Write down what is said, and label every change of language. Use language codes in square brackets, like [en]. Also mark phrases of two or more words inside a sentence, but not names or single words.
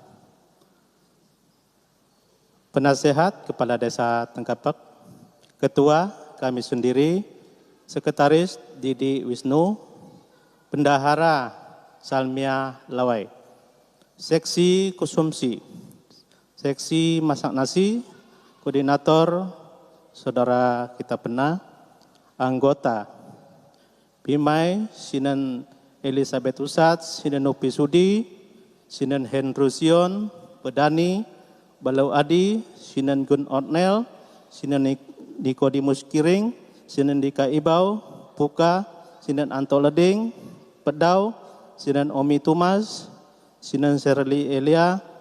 [id] Penasehat Kepala Desa Tengkapek, Ketua kami sendiri, Sekretaris Didi Wisnu, Bendahara Salmia Lawai, Seksi Konsumsi, Seksi Masak Nasi, Koordinator Saudara Kita Pena, anggota Bimai, Sinan Elizabeth Usat, Sinan Nopi Sudi, Sinan Hendrusion, Bedani, Balau Adi, Sinan Gun Otnel, Sinan Nikodemus Kiring, Sinan Dika Ibau, Puka, Sinan Anto Leding, Pedau, Sinan Omi Tumas, Sinan Serli Elia,